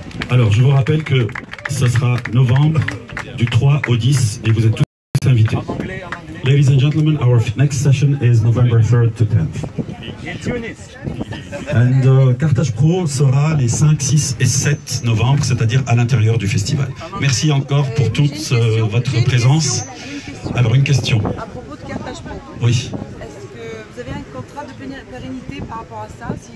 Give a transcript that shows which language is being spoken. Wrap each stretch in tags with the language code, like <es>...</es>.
<fr>Alors, je vous rappelle que ce sera novembre du 3 au 10, et vous êtes tous invités.</fr> <en>Ladies and gentlemen, our next session is November 3rd to 10th.</en> <fr>And Carthage Pro sera les 5, 6 et 7 novembre, c'est-à-dire à l'intérieur du festival. Merci encore pour toute votre présence. Alors, une question. À propos de Carthage Pro. Oui. Est-ce que vous avez un contrat de pérennité par rapport à ça?</fr>